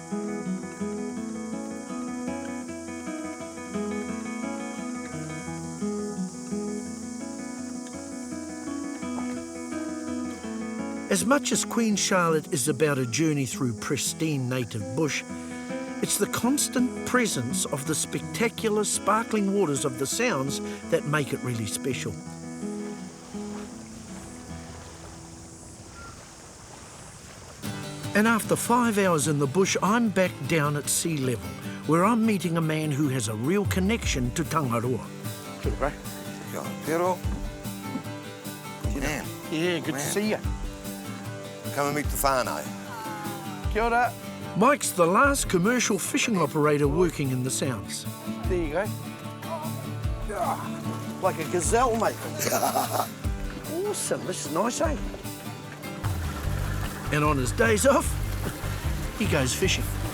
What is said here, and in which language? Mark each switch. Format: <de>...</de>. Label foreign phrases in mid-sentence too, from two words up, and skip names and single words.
<en>As much as Queen Charlotte is about a journey through pristine native bush, it's the constant presence of the spectacular sparkling waters of the Sounds that make it really special. And after 5 hours in the bush, I'm back down at sea level, where I'm meeting a man who has a real connection to Tangaroa.</en> <mi>Kia ora, bro. Kia pero. Man,</mi> <en>Yeah, good to see you. come and meet the whānau.</en> <mi>Kia ora.</mi> <en>Mike's the last commercial fishing operator working in the Sounds. There you go. Like a gazelle, mate. Awesome. This is nice, eh? And on his days off, he goes fishing.</en>